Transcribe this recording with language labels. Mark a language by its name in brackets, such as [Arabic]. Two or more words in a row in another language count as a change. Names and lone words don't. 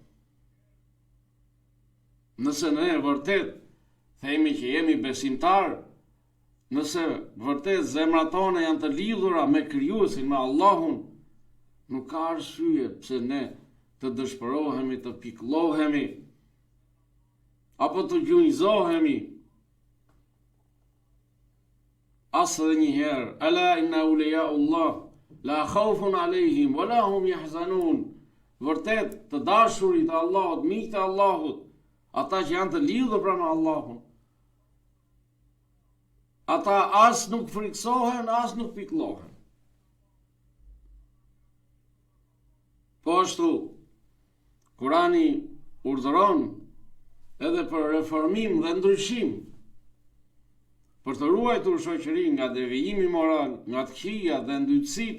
[Albanian] Nëse ne vërtet themi që jemi besimtar, nëse vërtet zemrat tona janë të lidhura me Krijuesin, me Allahun, nuk ka arsye pse ne të dëshpërohemi, të pikëllohemi, apo të gjunjëzohemi. Asë dhe njëherë: [Arabic] "ألا إن أولياء الله لا خوف عليهم ولا هم يحزنون." [Albanian] Vërtet, të dashurit e Allahut, miqtë e Allahut, ata që janë të lidhur pra me Allahun, ata as nuk friksohen, as nuk pikëllohen. Po ashtu, Kurani urdhëron edhe për reformim dhe ndryshim, për të ruajtur shoqërinë nga devijimi moral, nga të këqijat dhe ndytësitë.